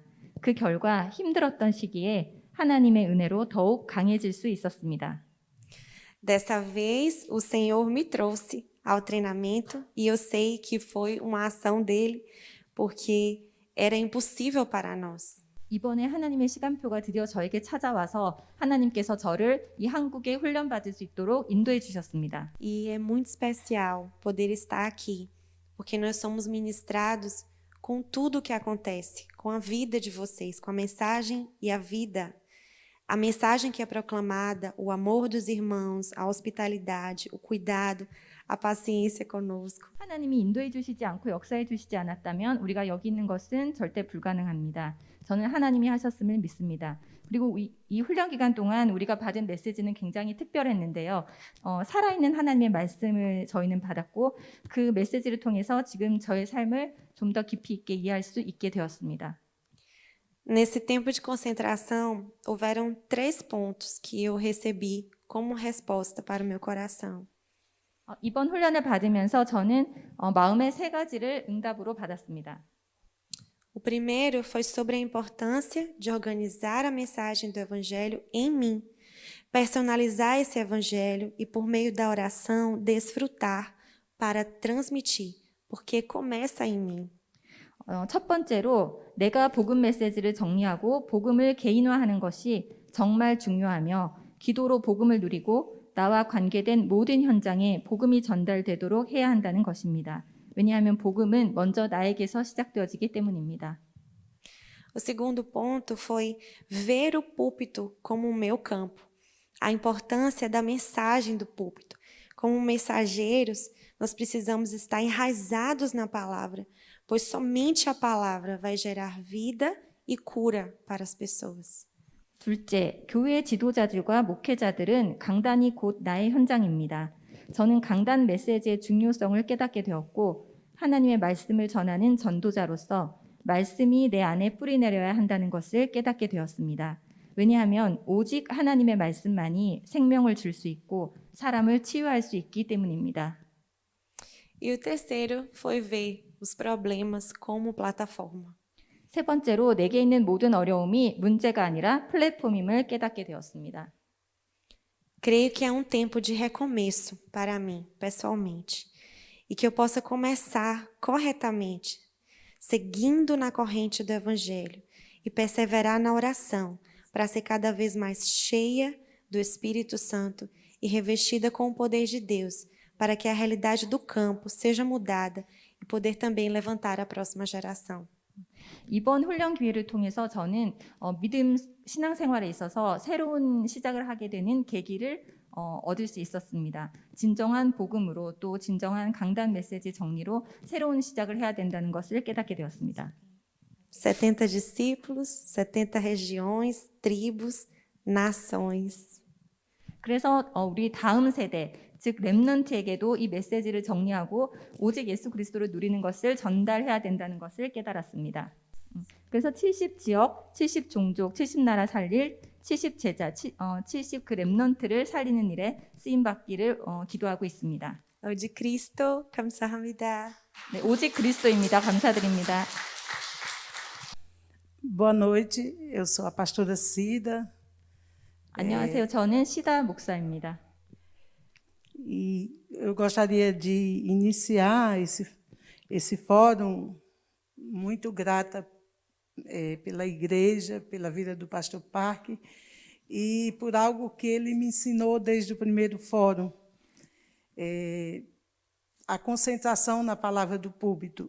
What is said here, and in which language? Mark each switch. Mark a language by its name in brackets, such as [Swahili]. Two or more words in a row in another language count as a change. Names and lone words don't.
[Korean] 그 결과 힘들었던 시기에 하나님의 은혜로 더욱 강해질 수 있었습니다. [Portuguese] Dessa vez, o Senhor me trouxe ao treinamento e eu sei que foi uma ação dele, porque era impossível para nós. [Korean] 이번에 하나님의 시간표가 드디어 저에게 찾아와서 하나님께서 저를 이 한국에 훈련받을 수 있도록 인도해 주셨습니다. [Portuguese] E é muito especial poder estar aqui, porque nós somos ministrados com tudo o que acontece, com a vida de vocês, com a mensagem e a vida. A mensagem que é proclamada, o amor dos irmãos, a hospitalidade, o cuidado, a paciência conosco. [Korean] 하나님이 인도해 주시지 않고 역사해 주시지 않았다면 우리가 여기 있는 것은 절대 불가능합니다. 저는 하나님이 하셨음을 믿습니다. 그리고 이 훈련 기간 동안 우리가 받은 메시지는 굉장히 특별했는데요. 살아있는 하나님의 말씀을 저희는 받았고 그 메시지를 통해서 지금 저의 삶을 좀 더 깊이 있게 이해할 수 있게 되었습니다. [Portuguese] Nesse tempo de concentração, houveram 3 pontos que eu recebi como resposta para o meu coração. [Korean] 이번 훈련을 받으면서 저는 마음의 3가지를 응답으로 받았습니다. [Portuguese] O primeiro foi sobre a importância de organizar a mensagem do Evangelho em mim, personalizar esse Evangelho e, por meio da oração, desfrutar para transmitir, porque começa em mim. [Korean] 첫 번째로 내가 복음 메시지를 정리하고 복음을 개인화하는 것이 정말 중요하며 기도로 복음을 누리고 나와 관계된 모든 현장에 복음이 전달되도록 해야 한다는 것입니다. 왜냐하면 복음은 먼저 나에게서 시작되어지기 때문입니다. [Portuguese] O segundo ponto foi ver o púlpito como o meu campo. A importância da mensagem do púlpito. Como mensageiros, nós precisamos estar enraizados na palavra, pois somente a palavra vai gerar vida e cura para as pessoas. [Korean] 둘째, 교회 지도자들과 목회자들은 강단이 곧 나의 현장입니다. 저는 강단 메시지의 중요성을 깨닫게 되었고 하나님의 말씀을 전하는 전도자로서 말씀이 내 안에 뿌리내려야 한다는 것을 깨닫게 되었습니다. 왜냐하면 오직 하나님의 말씀만이 생명을 줄 수 있고 사람을 치유할 수 있기 때문입니다. [Portuguese] E o terceiro foi ver os problemas como plataforma. [Korean] 세 번째로 내게 있는 모든 어려움이 문제가 아니라 플랫폼임을 깨닫게 되었습니다. [Portuguese] Creio que é um tempo de recomeço para mim, pessoalmente, e que eu possa começar corretamente, seguindo na corrente do Evangelho e perseverar na oração para ser cada vez mais cheia do Espírito Santo e revestida com o poder de Deus, para que a realidade do campo seja mudada e poder também levantar a próxima geração. [Korean] 이번 훈련 기회를 통해서 저는 믿음 신앙생활에 있어서 새로운 시작을 하게 되는 계기를 얻을 수 있었습니다. 진정한 복음으로 또 진정한 강단 메시지 정리로 새로운 시작을 해야 된다는 것을 깨닫게 되었습니다. [Portuguese] 70 discípulos, 70 regiões, tribos, nações. [Korean] 그래서 우리 다음 세대, 즉 렘넌트에게도 이 메시지를 정리하고 오직 예수 그리스도를 누리는 것을 전달해야 된다는 것을 깨달았습니다. 그래서 70지역, 70종족, 70나라 살릴 70제자, 70 그 렘넌트를 살리는 일에 쓰임 받기를 기도하고 있습니다. [Portuguese] Ao de Cristo, [Korean] 감사합니다. 네, 오직 그리스도입니다. 감사드립니다. [Portuguese] Boa noite, eu sou a pastora Cida [Korean] 안녕하세요. 저는 시다 목사입니다. [Portuguese] e eu gostaria de iniciar esse fórum muito grata pela igreja, pela vida do pastor Parque e por algo que ele me ensinou desde o primeiro fórum, a concentração na palavra do púlpito.